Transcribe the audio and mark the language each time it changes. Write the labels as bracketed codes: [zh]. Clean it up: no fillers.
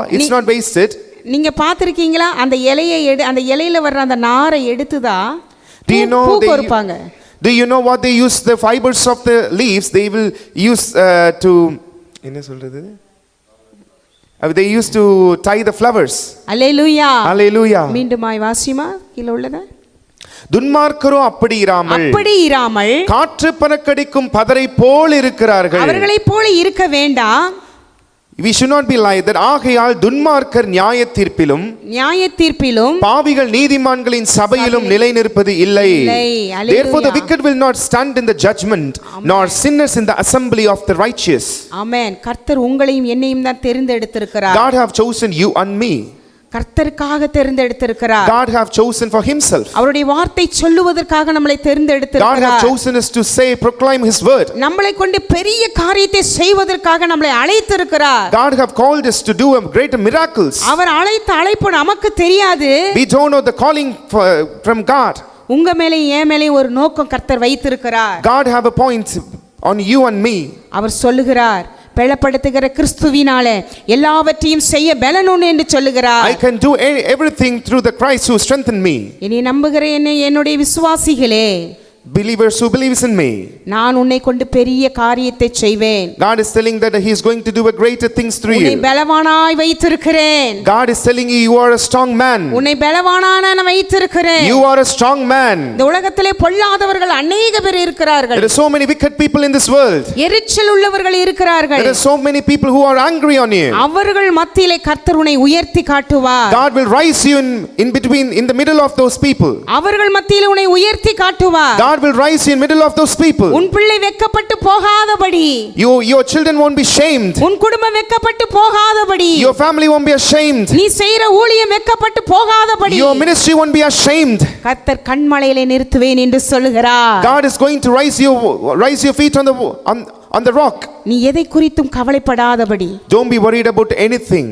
[en] It's not wasted. [ta] நீங்க பாத்திருக்கீங்களா? அந்த இலையை அந்த இலையில வர்ற அந்த நாரை எடுத்துதான் பூ கோர்ப்பாங்க. [en] Do you know what they use the fibers of the leaves? They will use to [ta] என்ன சொல்றது? [en] They used to tie the flowers. Hallelujah. Hallelujah. [ta] மீண்டுமாய் வாசிமா கீழ உள்ளத. துன்மார்க்கரோ அப்படி இராமல் காற்று பறக்கடிக்கும் பதரை போல் இருக்கிறார்கள். அவர்களைப் போல இருக்க வேண்டாம். [en] We should not be like that. [ta] ஆகையால் துன்மார்க்கர் நியாய தீர்ப்பிலும் பாவிகள் நீதிமான்களின் சபையிலும் நிலை நிற்பது இல்லை. [en] Therefore the wicked will not stand in the judgment, nor sinners in the assembly of the righteous. Amen. [ta] கர்த்தர் உங்களையும் என்னையும் தான் தெரிந்தெடுத்திருக்கிறார். [en] God have chosen you and me. [ta] கர்த்தருக்காக தெரிந்தெடுத்திருக்கிறார். [en] God have chosen for himself. [ta] அவருடைய வார்த்தை சொல்லுவதற்காக நம்மை தெரிந்தெடுத்திருக்கிறார். [en] God have chosen us to say, proclaim his word. [ta] நம்மை கொண்டு பெரிய காரியத்தை செய்வதற்காக நம்மை அழைத்திருக்கிறார். [en] God have called us to do great miracles. [ta] அவர் அழைத்த அழைப்பு நமக்கு தெரியாது. [en] We don't know the calling from God. [ta] உங்க மேலே என் மேலே ஒரு நோக்கம் கர்த்தர் வைத்திருக்கிறார். [en] God have a point on you and me. [ta] அவர் சொல்லுகிறார், பலப்படுத்துகிற கிறிஸ்துவினாலே எல்லாவற்றையும் செய்ய பலனுண்டு என்று சொல்லுகிறார். [en] I can do everything through the Christ who strengthened me. [ta] இனி நம்புகிற என்னுடைய விசுவாசிகளே, [en] believers who believes in me, [ta] நான் உன்னை கொண்டு பெரிய காரியத்தை செய்வேன். [en] God is telling that he is going to do a greater things through you. [ta] உன்னை பலவானாய் வைத்திருக்கிறேன். [en] God is telling you, you are a strong man. [ta] உன்னை பலவானான வைத்திருக்கிறேன். [en] You are a strong man. [ta] இந்த உலகத்திலே பொல்லாதவர்கள் अनेक பேர் இருக்கிறார்கள். [en] There are so many wicked people in this world. [ta] எரிச்சல் உள்ளவர்கள் இருக்கிறார்கள். [en] There are so many people who are angry on you. [ta] அவர்கள் மத்தியிலே கர்த்தர் உன்னை உயர்த்தி காட்டுவார். [en] God will rise you in the middle of those people. [ta] அவர்கள் மத்தியிலே உன்னை உயர்த்தி காட்டுவார். [en] God will rise you in middle of those people. [ta] உன் பிள்ளை வெட்கப்பட்டு போகாதபடி, [en] your children won't be shamed. [ta] உன் குடும்பம் வெட்கப்பட்டு போகாதபடி, [en] your family won't be ashamed. [ta] நீ செய்யற ஊழியம் வெட்கப்பட்டு போகாதபடி, [en] your ministry won't be ashamed. [ta] கர்த்தர் கன்மலையிலே நிறுத்துவேன் என்று சொல்லுகிறார். [en] God is going to rise your feet on the rock. [ta] நீ எதை குறித்தும் கவலைப்படாதபடி, [en] don't be worried about anything.